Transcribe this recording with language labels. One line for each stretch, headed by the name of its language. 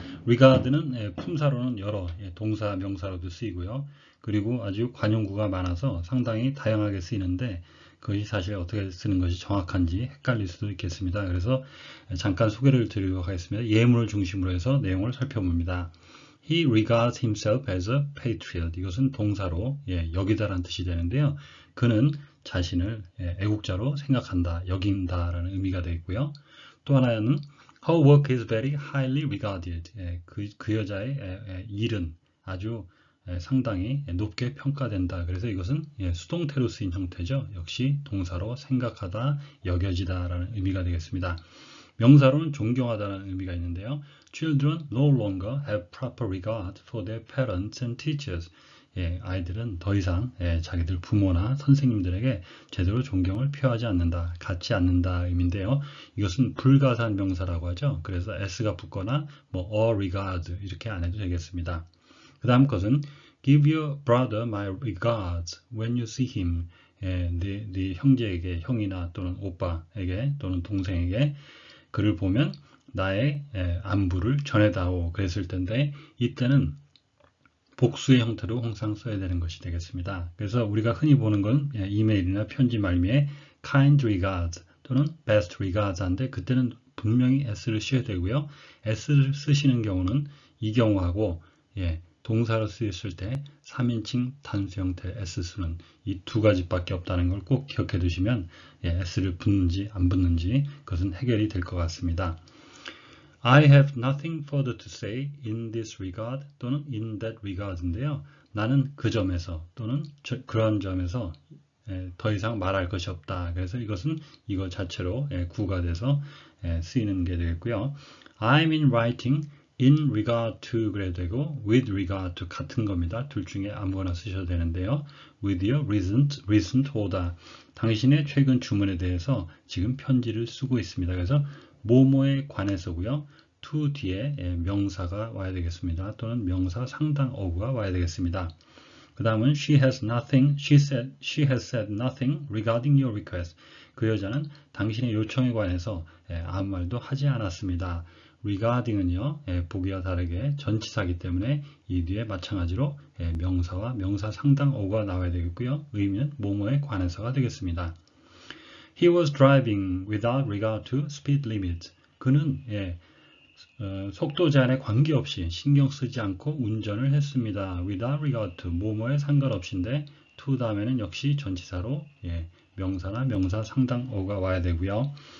Korean: regard는 품사로는 여러, 동사, 명사로도 쓰이고요. 그리고 아주 관용구가 많아서 상당히 다양하게 쓰이는데 그것이 사실 어떻게 쓰는 것이 정확한지 헷갈릴 수도 있겠습니다. 그래서 잠깐 소개를 드리도록 하겠습니다. 예문을 중심으로 해서 내용을 살펴봅니다.
English: He regards himself as a patriot.
Korean: 이것은 동사로 여기다라는 뜻이 되는데요. 그는 자신을 애국자로 생각한다, 여긴다라는 의미가 되겠고요. 또 하나는
English: her work is very highly regarded.
Korean: 그 여자의 일은 아주 상당히 높게 평가된다. 그래서 이것은 수동태로 쓰인 형태죠. 역시 동사로 생각하다, 여겨지다라는 의미가 되겠습니다. 명사로는 존경하다는 의미가 있는데요.
English: Children no longer have proper regard for their parents and teachers.
Korean: 아이들은 더 이상 자기들 부모나 선생님들에게 제대로 존경을 표하지 않는다, 갖지 않는다 의미인데요. 이것은 불가사한 명사라고 하죠. 그래서 s가 붙거나 or regard 이렇게 안 해도 되겠습니다. 그 다음 것은
English: give your brother my regards when you see him.
Korean: 네 형제에게, 형이나 또는 오빠에게 또는 동생에게 그를 보면 나의 안부를 전해다오 그랬을 텐데 이때는 복수의 형태로 항상 써야 되는 것이 되겠습니다. 그래서 우리가 흔히 보는 건 이메일이나 편지 말미에 kind regards 또는 best regards 한데 그때는 분명히 s를 써야 되고요. s를 쓰시는 경우는 이 경우하고 동사로 쓰였을 때 3인칭 단수 형태 s 수는 이 두 가지밖에 없다는 걸 꼭 기억해 두시면 s를 붙는지 안 붙는지 그것은 해결이 될 것 같습니다.
English: I have nothing further to say in this regard
Korean: 또는
English: in that regard인데요.
Korean: 나는 그 점에서 또는 그런 점에서 더 이상 말할 것이 없다. 그래서 이것은 이거 자체로 구가 돼서 쓰이는 게 되겠고요.
English: I'm in writing in regard to
Korean: 그래도 되고
English: with regard to
Korean: 같은 겁니다. 둘 중에 아무거나 쓰셔도 되는데요.
English: with your recent order.
Korean: 당신의 최근 주문에 대해서 지금 편지를 쓰고 있습니다. 그래서 뭐뭐에 관해서고요. to 뒤에 명사가 와야 되겠습니다. 또는 명사 상당 어구가 와야 되겠습니다. 그 다음은
English: she has said nothing regarding your request.
Korean: 그 여자는 당신의 요청에 관해서 아무 말도 하지 않았습니다. regarding은요, 보기와 다르게 전치사이기 때문에 이 뒤에 마찬가지로 명사와 명사 상당 어구가 나와야 되겠고요. 의미는 뭐뭐에 관해서가 되겠습니다.
English: He was driving without regard to speed limit.
Korean: 그는 속도 제한에 관계없이 신경 쓰지 않고 운전을 했습니다. without regard to 뭐뭐에 상관없이인데 to 다음에는 역시 전치사로 명사나 명사 상당 어구가 와야 되고요.